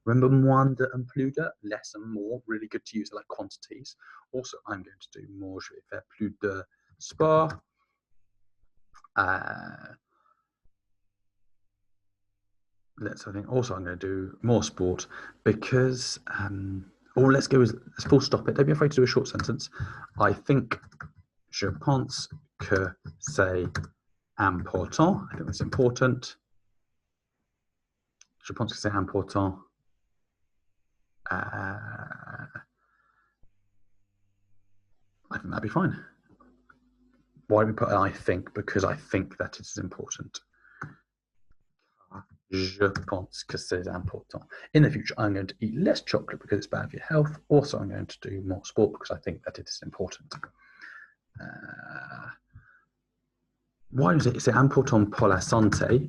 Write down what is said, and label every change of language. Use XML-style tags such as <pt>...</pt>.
<en>Remember</en> <fr>moins de</fr> <en>and</en> <fr>plus de?</fr> <en>Less and more. Really good to use like quantities. Also, I'm going to do more.</en> <fr>Je vais faire plus de sport.</fr> <en>I think also I'm going to do more sport because, let's full stop it. Don't be afraid to do a short sentence. I think,</en> <fr>je pense que c'est important.</fr> <en>I think that's important.</en> <fr>Je pense que c'est important.</fr> <en>I think that'd be fine. Why do we put I think? Because I think that it is important.</en> <fr>Je pense que c'est important.</fr> <en>In the future, I'm going to eat less chocolate because it's bad for your health. Also, I'm going to do more sport because I think that it is important. Why is it?</en> <fr>C'est important pour la santé.</fr>